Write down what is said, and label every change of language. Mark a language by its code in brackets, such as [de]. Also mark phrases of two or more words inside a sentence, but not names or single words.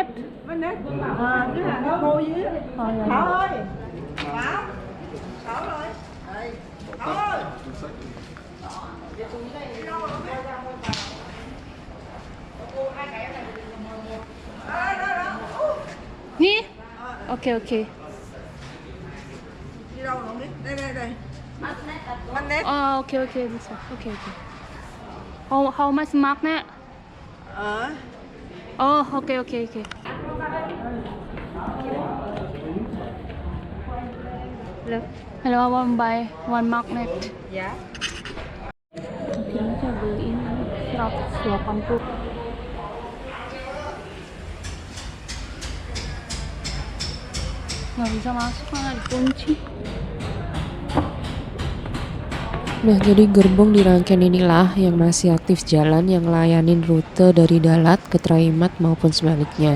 [vi] Chứ là cô với Thảo ơi, Thảo, Thảo ơi, Thảo ơi. [id] Nih? Oke, oke. [vi] Đi đâu rồi biết? Đây. [en] Magnet. [id] Oh, oke, oke, bisa. Oke, oke. [en] How much magnet? [vi] Ờ. [id] Oh, oke, oke, oke. [en] Hello, I want buy one magnet. [vi] Dạ. [id] Akhirnya saya beliin 180. Nggak bisa masuk karena dikunci. Nah, jadi gerbong di rangkaian inilah yang masih aktif jalan yang ngelayanin rute dari Dalat ke Traimat maupun sebaliknya.